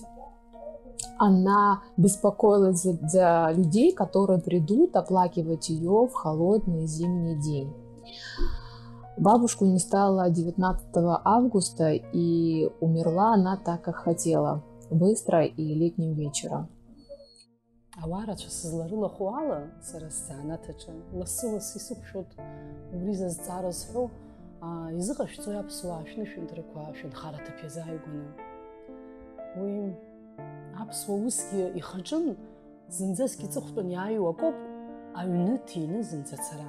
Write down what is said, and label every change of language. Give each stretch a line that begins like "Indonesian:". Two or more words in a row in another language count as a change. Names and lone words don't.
Russian: Она беспокоилась за людей, которые придут оплакивать ее в холодный зимний день. Бабушку не стало 19 августа, и умерла она так, как хотела, быстро и летним вечером.
Abkhazian: Ауаарацәа сызларылахәу ала, сара сзаанаҭаҿы лассы-лассы исықәшәоит убри зазҵаара зҳәо, изыҟашәҵои аԥсуаа шәнышәынҭрақәа шәынхараҭыԥ иазааигәаны. Уи аԥсуа усгьы ихаҿын, зынӡаск иҵыхәтәан иааиуа акоуп аҩны ҭины зынӡа ацара.